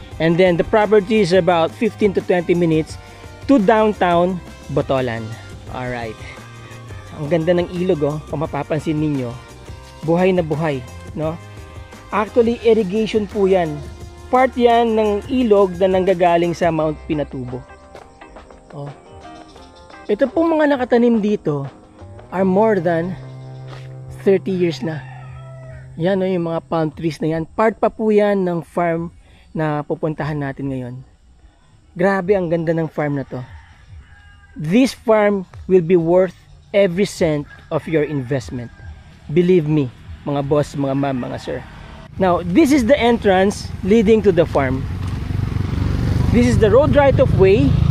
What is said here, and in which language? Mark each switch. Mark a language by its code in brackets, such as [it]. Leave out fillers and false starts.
[en] And then the property is about 15 to 20 minutes to downtown Botolan. Alright. [tl] Ang ganda ng ilog, oh, kung mapapansin ninyo. Buhay na buhay, no? Actually, irrigation po yan. Part yan ng ilog na nanggagaling sa Mount Pinatubo. Oh. Ito pong mga nakatanim dito [en] are more than 30 years [tl] na. Yan, oh, yung mga palm trees na yan. Part pa po yan ng farm na pupuntahan natin ngayon. Grabe ang ganda ng farm na to. [en] This farm will be worth every cent of your investment. Believe me, [tl] mga boss, mga ma'am, mga sir. [en] Now, this is the entrance leading to the farm. This is the road right of way.